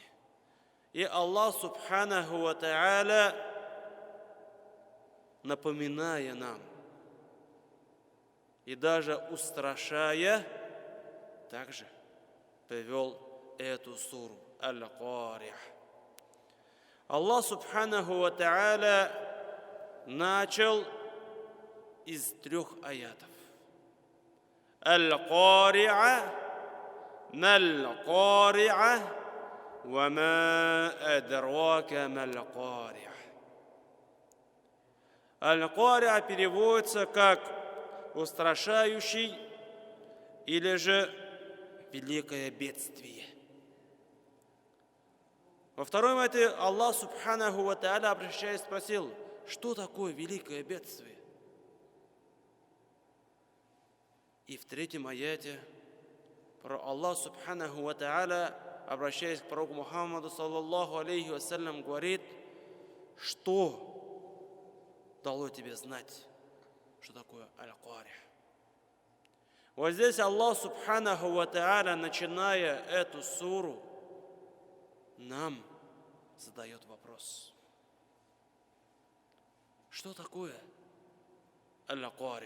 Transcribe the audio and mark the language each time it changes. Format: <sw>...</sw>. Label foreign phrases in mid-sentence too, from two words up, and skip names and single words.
<ar>И الله سبحانه وتعالى,</ar> <ru>напоминая нам и даже устрашая, также привел эту суру Аль-Кария. Аллах</ru> <ar>سبحانه وتعالى</ar> <ru>начал из 3 аятов.</ru> <ar>القارعة ما القارعة وما أدراك ما القارعة.</ar> <ru>Аль-Кария переводится как устрашающий или же великое бедствие. Во втором аяте Аллах</ru> <ar>سبحانه وتعالى,</ar> <ru>обращаясь, спросил: что такое великое бедствие? И в 3-м аяте Аллах</ru> <ar>سبحانه وتعالى,</ar> <ru>обращаясь к пророку Мухаммаду,</ru> <ar>صلى الله عليه وسلم,</ar> <ru>говорит: что дало тебе знать, что такое Аль-Кария? Вот здесь</ru> <ar>الله سبحانه وتعالى,</ar> <ru>начиная эту суру, нам задает вопрос: что такое Аль-Кария?</ru>